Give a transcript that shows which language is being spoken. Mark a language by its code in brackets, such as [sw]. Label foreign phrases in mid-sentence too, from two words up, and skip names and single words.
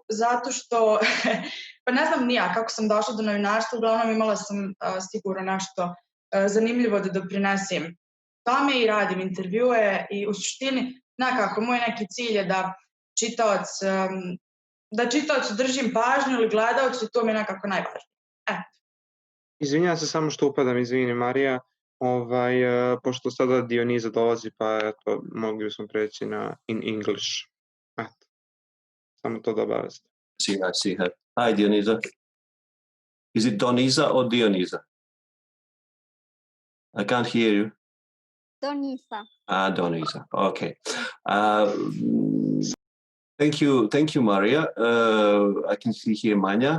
[sr] Zato što, pa ne znam ni ja kako sam došla do novinarstva, uglavnom imala sam sigurno nešto zanimljivo da doprinesem tome i radim intervjue i u suštini nekako moj neki cilj je da čitaocu držim pažnju ili gledaocu i to mi je nekako najvažnije. Izvinjam se samo što upadam, izvini Marija, pošto sada Dioniza dolazi, pa eto, mogli bismo preći na [en] in English. [sr] Eto, samo to da obavestim. [en] I see her. Hi, Dioniza. Is it Doniza or Dioniza? I can't hear you. Doniza. Doniza. Okay. Thank you, Maria. I can see here Manja.